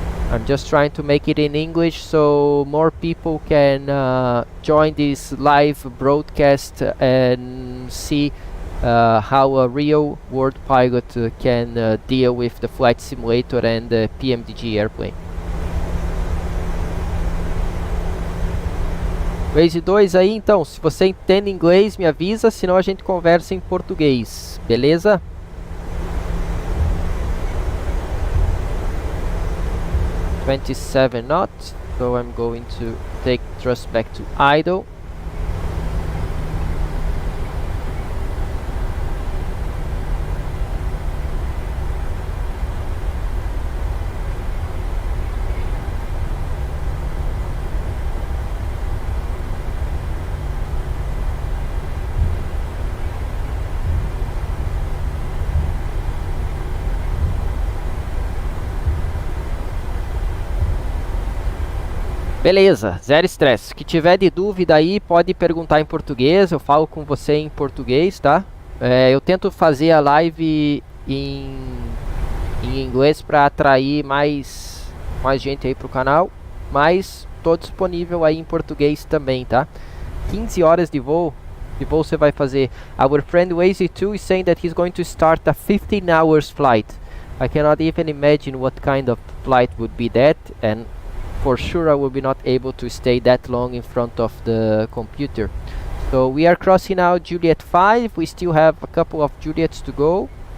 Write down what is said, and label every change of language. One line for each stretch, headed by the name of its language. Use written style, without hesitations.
English: I'm just trying to make it in English so more people can join this live broadcast and see how a real world pilot can deal with the flight simulator and the Pmdg airplane.
Portuguese: Waze 2 aí, então, se você entende inglês, me avisa, senão a gente conversa em português, beleza?
English: ...27 knots, so I'm going to take thrust back to idle.
Portuguese: Beleza, zero estresse. Se que tiver de dúvida aí, pode perguntar em português. Eu falo com você em português, tá? Eu tento fazer a live em inglês para atrair mais gente aí pro canal. Mas tô disponível aí em português também, tá? 15 horas de voo. De voo você vai fazer.
English: Our friend Waze2 is saying that he's going to start a 15 hours flight. I cannot even imagine what kind of flight would be that, and for sure I will be not able to stay that long in front of the computer. So we are crossing now Juliet 5. We still have a couple of Juliets to go.